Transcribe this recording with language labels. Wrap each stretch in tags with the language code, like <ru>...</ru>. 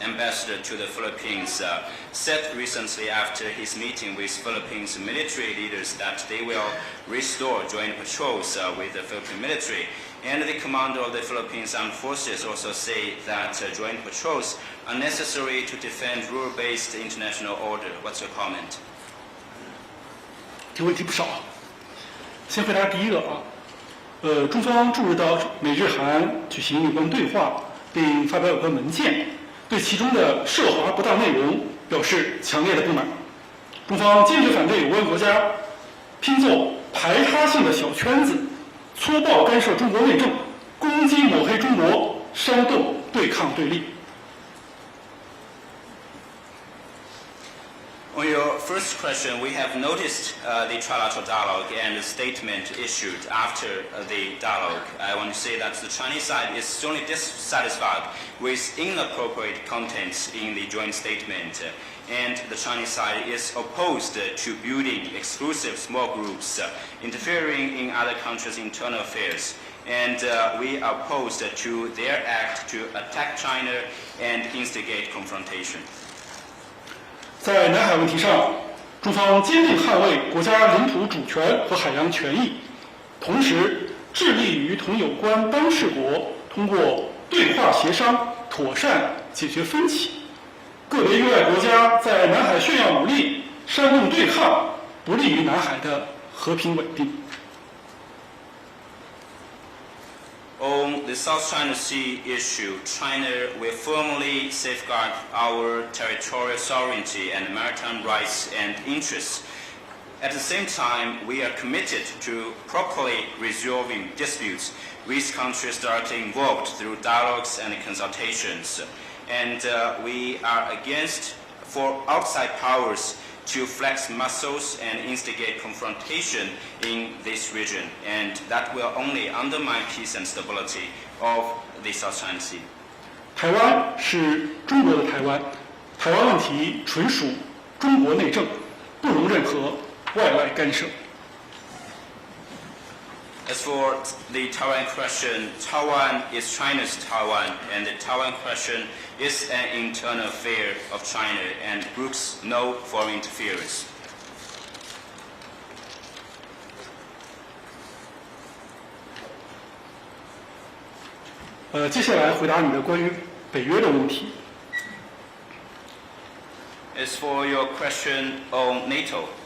<en>ambassador to the Philippines said recently after his meeting with Philippines military leaders that they will restore joint patrols with the Philippine military. And the commander of the Philippines Armed Forces also say that joint patrols are necessary to defend rule-based international order. What's your comment?</en> <zh>这问题不少，先回答第一个啊。中方注意到美日韩举行有关对话，并发表有关文件，对其中的涉华不当内容表示强烈的不满。中方坚决反对有关国家拼凑排他性的小圈子，粗暴干涉中国内政，攻击抹黑中国，煽动对抗对立。</zh> <en>On your first question, we have noticed the trilateral dialogue and the statement issued after the dialogue. I want to say that the Chinese side is strongly dissatisfied with inappropriate contents in the joint statement, and the Chinese side is opposed to building exclusive small groups interfering in other countries' internal affairs. And we are opposed to their act to attack China and instigate confrontation.</en> <zh>在南海问题上，中方坚定捍卫国家领土主权和海洋权益，同时致力于同有关当事国通过对话协商妥善解决分歧。个别域外国家在南海炫耀武力、煽动对抗，不利于南海的和平稳定。</zh> <en>On the South China Sea issue, China will firmly safeguard our territorial sovereignty and maritime rights and interests. At the same time, we are committed to properly resolving disputes with countries directly involved through dialogues and consultations. And we are against for outside powers to flex muscles and instigate confrontation in this region, and that will only undermine peace and stability of the South China Sea.</en> <zh>台湾是中国的台湾，台湾问题纯属中国内政，不容任何外干涉。</zh> <en>As for the Taiwan question, Taiwan is China's Taiwan, and the Taiwan question is an internal affair of China and brooks no foreign interference.</en> <zh>接下来回答你的关于北约的问题。</zh> <en>As for your question on NATO,</en>